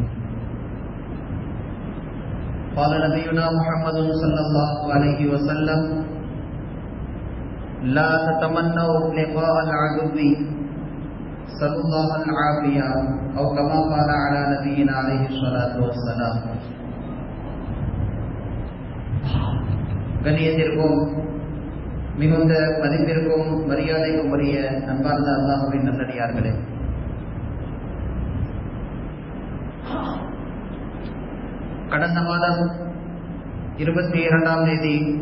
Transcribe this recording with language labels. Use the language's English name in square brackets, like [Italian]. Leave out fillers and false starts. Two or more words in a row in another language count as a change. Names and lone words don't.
[Arabic] قال نبينا محمد صلى الله عليه وسلم: لا تتمنوا لقاء العدو صلى الله العافية، أو كما قال على نبينا عليه الصلاة والسلام. [Tamil] கண்ணியத்திற்கும் மிகுந்த மதிப்பிற்கும் மரியாதைக்கும் உரிய அன்பார்ந்த அல்லாஹ்வின் நல்லடியார்களே, கடந்த மாதம் 22ஆம் தேதி